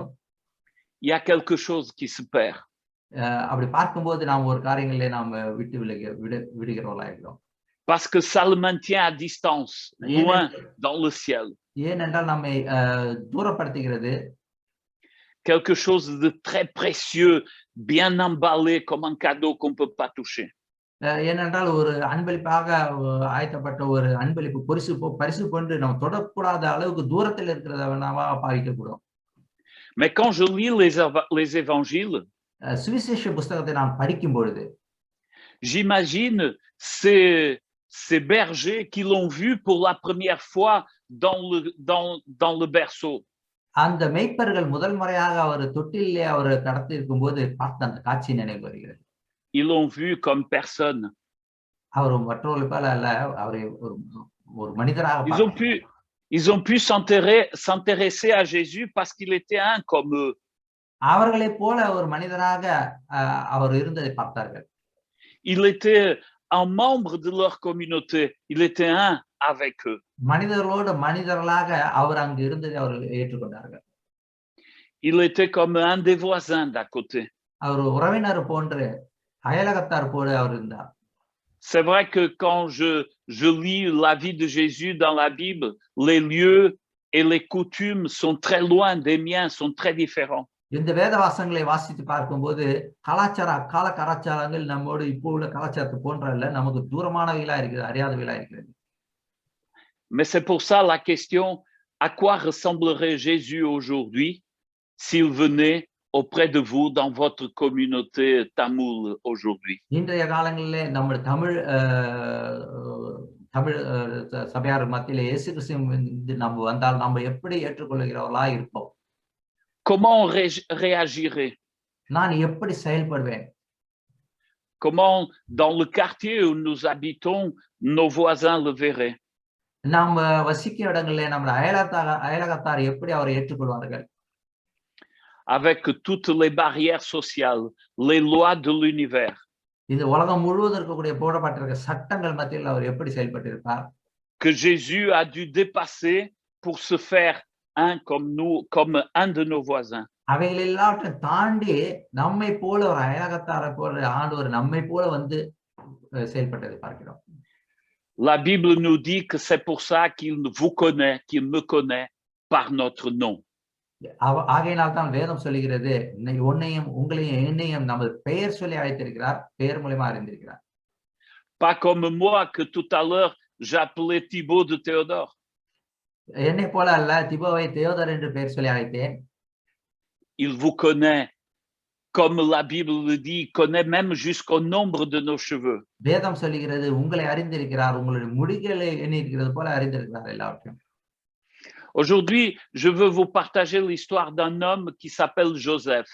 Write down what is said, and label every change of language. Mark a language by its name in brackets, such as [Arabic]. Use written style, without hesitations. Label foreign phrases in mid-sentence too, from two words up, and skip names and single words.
[French] il y a quelque chose qui se perd. [Tamil] அப்படி பார்க்கும்போது நாம் ஒரு காரியங்களிலே நாம் விடுகிறவர்களா இருக்கிறோம். [French] Parce que ça le maintient à distance, loin dans le ciel. [Tamil] ஏனென்றால் நம்மை தூரப்படுத்துகிறது. [French] Quelque chose de très précieux, bien emballé comme un cadeau qu'on ne peut pas toucher. [Tamil] ஏனென்றால் ஒரு அன்பளிப்பாக ஆயத்தப்பட்ட ஒரு அன்பளிப்பு பரிசு கொண்டு நம்ம தொடக்கூடாத அளவுக்கு தூரத்தில் இருக்கிறதா பாவிக்கக்கூடும். [French] Mais quand je lis les évangiles, [Tamil] சுவிசேஷ புத்தகத்தை நான் படிக்கும் பொழுது [French] j'imagine ces bergers qui l'ont vu pour la première fois dans le berceau. [Tamil] அந்த மேய்ப்பர்கள் முதல் முறையாக அவர் தொட்டிலே அவர் கடத்தி இருக்கும் போது பார்த்த அந்த காட்சி நினைவு வருகிறது. [French] Ils l'ont vu comme personne. [Tamil] அவர் மற்றவர்கள் போல அல்ல, அவரை ஒரு மனிதராக [French] ils ont pu s'intéresser à Jésus parce qu'il était un comme eux. [Tamil] அவர்களை போல ஒரு மனிதராக அவர் இருந்ததை பார்த்தார்கள். [French] Il était un membre de leur communauté. Il était un avec eux. [Tamil] மனிதர்களோடு மனிதர்களாக அவர் அங்கு இருந்ததை அவர்கள் ஏற்றுக்கொண்டார்கள். [French] Il était comme un des voisins d'à côté. [Tamil] அவர் உறவினர் போன்று அயலகத்தார் போல அவர் இருந்தார். [French] C'est vrai que quand je lis la vie de Jésus dans la Bible, les lieux et les coutumes sont très loin des miens, sont très différents. [Tamil] இந்த வேதவாசங்களை வாசித்து பார்க்கும்போது கலாச்சாரங்கள் நம்மோடு இப்போ உள்ள கலாச்சாரத்தை போன்ற அல்ல, நமக்கு தூரமானவைகளா இருக்குது, அறியாதவைகளா இருக்கிறது. [French] Mais c'est pour ça la question, à quoi ressemblerait Jésus aujourd'hui s'il venait auprès de vous dans votre communauté tamoul aujourd'hui? [Tamil] இன்றைய காலங்களிலே நம்ம தமிழ் சபையார் மத்தியிலே இயேசு கிறிஸ்து நம்ம வந்தால் நம்ம எப்படி ஏற்றுக்கொள்கிறவர்களா இருப்போம்? [French] Comment on réagirait? [Tamil] நான் எப்படி செயல்படுவேன்? [French] Comment dans le quartier où nous habitons, nos voisins le verraient? [Tamil] நாம் வசிக்கும் இடங்களிலே நம்ம அயலகத்தார் எப்படி அவரை ஏற்றுக்கொள்வார்கள்? [French] Avec toutes les barrières sociales, les lois de l'univers. [Tamil] இந்த உலகம் முழுவதும் இருக்கக்கூடிய போடப்பட்டிருக்க சட்டங்கள் மத்தியில் அவர் எப்படி செயல்பட்டிருப்பார்? [French] Que Jésus a dû dépasser pour se faire un comme nous, comme un de nos voisins. [Tamil] அவைகள் எல்லாவற்றையும் தாண்டி நம்மை போல ஒரு அயலகத்தாரை போல ஆண்டவர் நம்மை போல வந்து செயல்பட்டதை பார்க்கிறோம். [French] La Bible nous dit que c'est pour ça qu'il vous connaît, qu'il me connaît par notre nom. [Tamil] ஆகையினால் தான் வேதம் சொல்லுகிறது, உன்னையும் உங்களையும் என்னையும் நமது பெயர் சொல்லி அழைத்திருக்கிறார், பெயர் மூலமா அறிந்திருக்கிறார். [French] Pas comme moi que tout à l'heure j'appelais Thibaut de Théodore. [Tamil] என்னை போல அல்ல, திபோவை தேயோதர் என்று பெயர் சொல்லி அழைத்தேன். [French] Il vous connaît, comme la Bible le dit, il connaît même jusqu'au nombre de nos cheveux. [Tamil] வேதம் சொல்லுகிறது உங்களை அறிந்திருக்கிறார், உங்களுடைய முடிகளை எண்ணியிருக்கிறது போல அறிந்திருக்கிறார் எல்லாவற்றையும். [French] Aujourd'hui, je veux vous partager l'histoire d'un homme qui s'appelle Joseph.